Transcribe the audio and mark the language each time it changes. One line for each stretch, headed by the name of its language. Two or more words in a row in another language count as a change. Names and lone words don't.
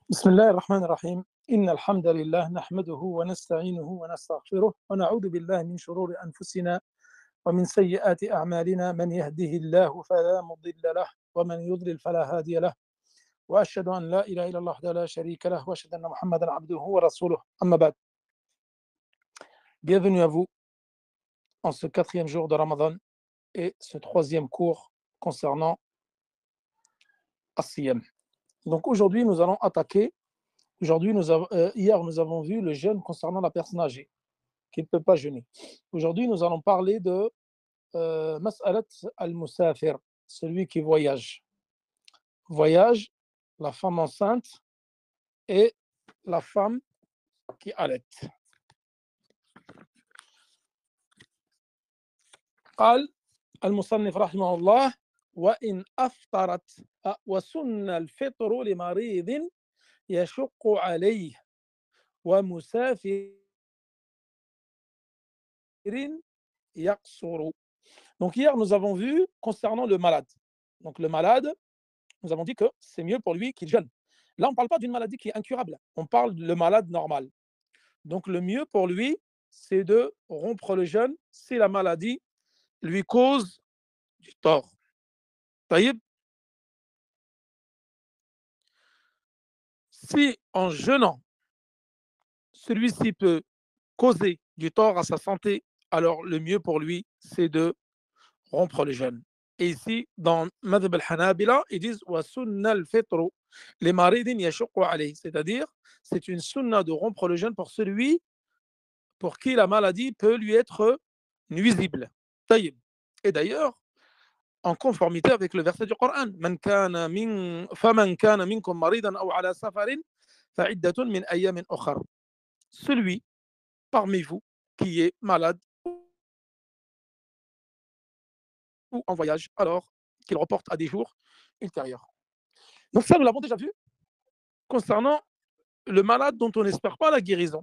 Arabic: بسم الله الرحمن الرحيم إن الحمد لله نحمده ونستعينه ونستغفره ونعوذ بالله من شرور أنفسنا ومن سيئات أعمالنا من يهده الله فلا مضل له ومن يضلل فلا هادي له وأشهد أن لا إله إلا الله وحده لا شريك له وأشهد أن محمدا عبده ورسوله أما بعد.
French: Bienvenue à vous en ce 4e jour de Ramadan et ce 3e cours concernant As-Siyam. Donc aujourd'hui nous allons attaquer. Hier, nous avons vu le jeûne concernant la personne âgée, qui ne peut pas jeûner. Aujourd'hui, nous allons parler de
Arabic: مسألة المسافر,
French: celui qui voyage. Voyage, la femme enceinte et la femme qui allaite.
Arabic: قال المصنف رحمه الله وإن أفطرت وسن الفطر لمريض يشق عليه ومسافر يقصر.
French: Donc hier, nous avons vu concernant le malade. Donc le malade, nous avons dit que c'est mieux pour lui qu'il jeûne. Là, on ne parle pas d'une maladie qui est incurable. On parle de malade normal. Donc le mieux pour lui, c'est de rompre le jeûne si la maladie lui cause du tort. Taïb, si en jeûnant, celui-ci peut causer du tort à sa santé, alors le mieux pour lui, c'est de rompre le jeûne. Et ici, dans
Arabic: مذهب الحنابلة,
French: ils disent
Arabic: وسن الفطر لمريض يشق عليه,
French: c'est-à-dire c'est une sunna de rompre le jeûne pour celui pour qui la maladie peut lui être nuisible. Taïb. Et d'ailleurs, en conformité avec le verset du Coran,
Arabic: فمن كان منكم مريضا أو على سفر فعدة من أيام أخر.
French: Celui parmi vous qui est malade ou en voyage, alors qu'il reporte à des jours ultérieurs. Donc ça, nous l'avons déjà vu concernant le malade dont on n'espère pas la guérison.